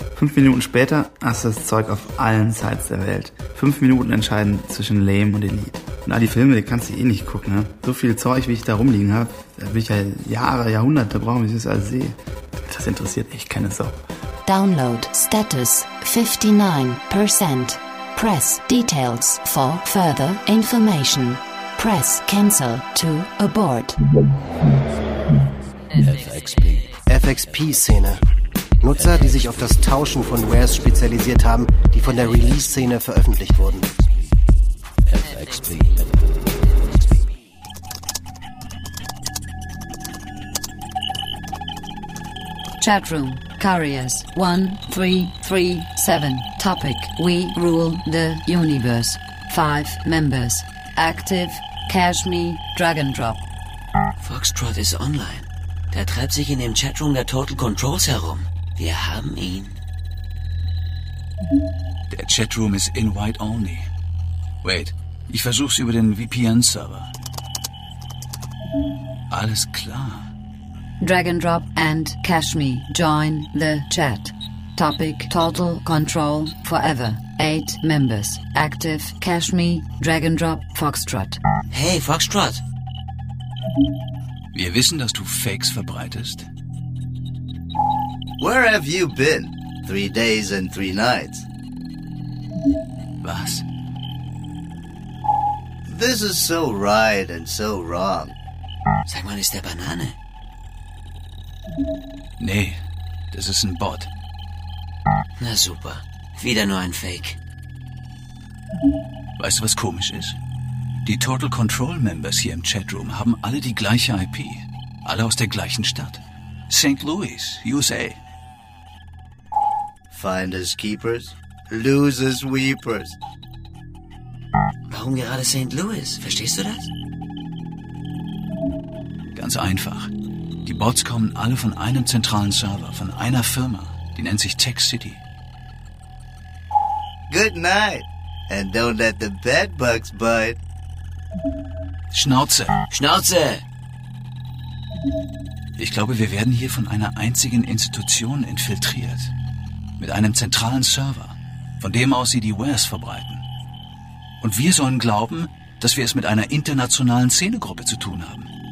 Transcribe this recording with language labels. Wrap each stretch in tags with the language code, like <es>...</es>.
<de>5 Minuten später hast du das Zeug auf allen Sites der Welt. 5 Minuten entscheiden zwischen Lame und Elite. Und all die Filme, die kannst du eh nicht gucken. Ne? So viel Zeug, wie ich da rumliegen habe, da will ich ja Jahre, Jahrhunderte brauchen, bis ich das alles sehe. Das interessiert echt keine Sau.</de> <en>Download Status 59%. Press Details for further information. Press Cancel to abort.</en> <de>FXP-Szene. Nutzer, die sich auf das Tauschen von Wares spezialisiert haben, die von der Release-Szene veröffentlicht wurden. FXP.</de> <en>Chatroom, Couriers, 1337, Topic, We Rule the Universe, 5 Members, Active, Cash Me, Drag and Drop.</en> <de>Foxtrot ist online. Der treibt sich in dem Chatroom der Total Controls herum. Wir haben ihn. Der Chatroom ist invite only.</de> <en>Wait,</en> <de>ich versuch's über den VPN-Server. Alles klar.</de> <en>Drag and drop and cash me. Join the chat. Topic total control forever. 8 members. Active cash me. Drag and drop Foxtrot. Hey, Foxtrot.</en> <de>Wir wissen, dass du Fakes verbreitest.</de> <en>Where have you been? 3 days and 3 nights.</en> <de>Was?</de> <en>This is so right and so wrong.</en> <de>Sag mal, ist der Banane? Nee, das ist ein Bot. Na super, wieder nur ein Fake. Weißt du, was komisch ist? Die Total Control Members hier im Chatroom haben alle die gleiche IP. Alle aus der gleichen Stadt. St. Louis, USA.</de> <en>Finders Keepers, Losers Weepers.</en> <de>Warum gerade St. Louis? Verstehst du das? Ganz einfach. Die Bots kommen alle von einem zentralen Server, von einer Firma. Die nennt sich Tech City.</de> <en>Good night. And don't let the bed bugs bite.</en> <de>Schnauze. Schnauze. Ich glaube, wir werden hier von einer einzigen Institution infiltriert. Mit einem zentralen Server, von dem aus sie die Wares verbreiten. Und wir sollen glauben, dass wir es mit einer internationalen Szenegruppe zu tun haben.</de>